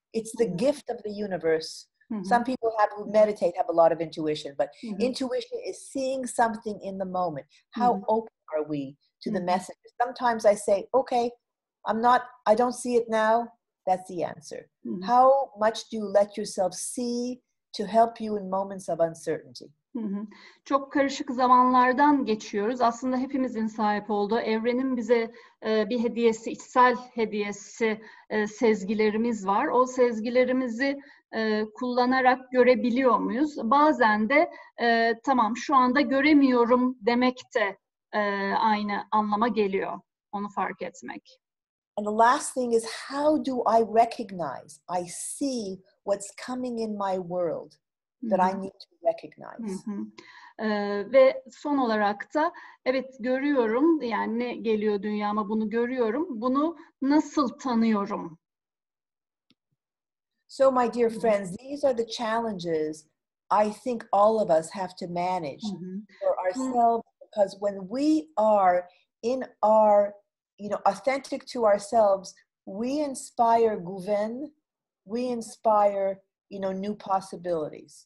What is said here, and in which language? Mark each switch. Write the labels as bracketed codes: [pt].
[en] It's the gift of the universe. Some people who meditate have a lot of intuition, but intuition is seeing something in the moment. How open are we to the messages? Sometimes I say, okay, I don't see it now. That's the answer. How much do you let yourself see to help you in moments of uncertainty? [tr] Çok karışık zamanlardan geçiyoruz. Aslında hepimizin sahip olduğu, evrenin bize bir hediyesi, içsel hediyesi, sezgilerimiz var. O sezgilerimizi kullanarak görebiliyor muyuz? Bazen de tamam şu anda göremiyorum demek de aynı anlama geliyor. Onu fark etmek. [en] And the last thing is, how do I recognize? I see what's coming in my world that I need to recognize. [tr] Ve son olarak da evet görüyorum, yani ne geliyor dünyama bunu görüyorum. Bunu nasıl tanıyorum? [en] So my dear friends, these are the challenges I think all of us have to manage for ourselves, because when we are in our, authentic to ourselves, we inspire [tr] güven, [en] we inspire, new possibilities.